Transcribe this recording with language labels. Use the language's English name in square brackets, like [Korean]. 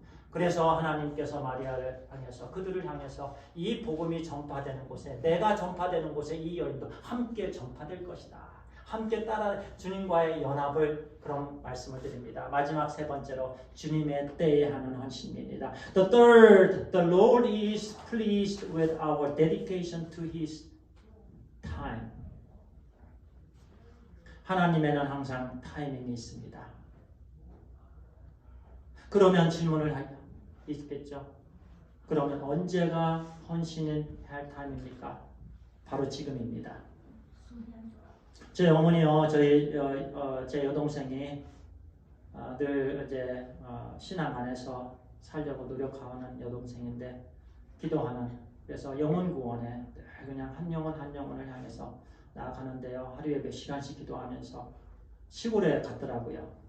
[Korean] 그래서 하나님께서 마리아를 향해서, 그들을 향해서 이 복음이 전파되는 곳에, 내가 전파되는 곳에 이 여인도 함께 전파될 것이다. 함께 따라 주님과의 연합을, 그런 말씀을 드립니다. 마지막 세 번째로 주님의 때에 하는 헌신입니다. [English] The third, the Lord is pleased with our dedication to His time. [Korean] 하나님에는 항상 타이밍이 있습니다. 그러면 질문을 있겠죠. 그러면 언제가 헌신을 할 타임입니까? 바로 지금입니다. 저희 어머니요, 제 여동생이 늘 이제 신앙 안에서 살려고 노력하는 여동생인데, 기도하는, 그래서 영혼 구원에 그냥 한 영혼을 향해서 나아가는데요, 하루에 몇 시간씩 기도하면서 시골에 갔더라고요.